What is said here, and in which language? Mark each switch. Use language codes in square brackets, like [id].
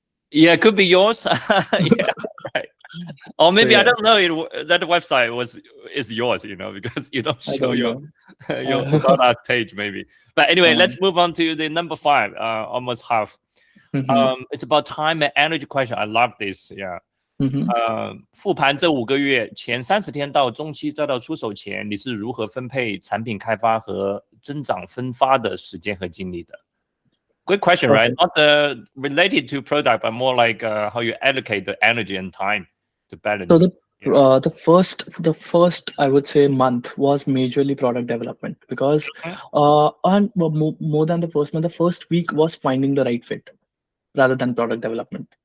[en] Yeah, could be yours. Yeah, right. Or maybe I don't know that website is yours, because you don't show your about us page maybe. But anyway, let's move on to the number 5. Almost half. It's about time and energy question. I love this. Yeah. [zh] 复盘这5个月前30天到中期再到出手前，你是如何分配产品开发和增长分发的时间和精力的？ [en] Good question, right? Not related to product, but more like how you allocate the energy and time to balance. So the first I would say month was majorly product development, because and more than the first month, the first week was finding the right fit rather than product development.